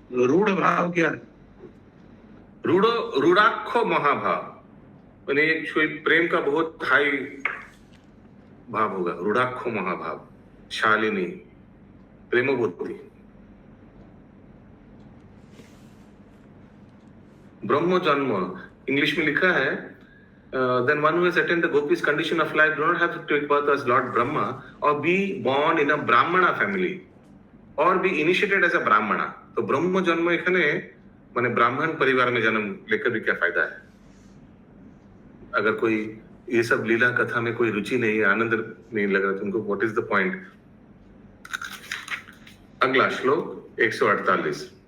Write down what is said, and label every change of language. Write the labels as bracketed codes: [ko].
[hi] रूढ़ भाव क्या है? रूढ़ाक्षो महाभाव, यानी एक प्रेम का बहुत हाई भाव होगा। रूढ़ाक्षो महाभाव, शालिनी, प्रेमबुद्धि। ब्रह्म जन्म इंग्लिश में लिखा है, [en] then one who has attained the gopis condition of life do not have to take birth as Lord Brahma or be born in a Brahmana family or be initiated as a Brahmana। [hi] तो ब्रह्म जन्म [bn] एखाने [hi] माने ब्राह्मण परिवार में जन्म लेकर भी क्या फायदा है? अगर कोई ये सब लीला कथा में कोई रुचि नहीं है, आनंद नहीं लग रहा तुमको, [en] What is the point? [hi] अगला श्लोक 148।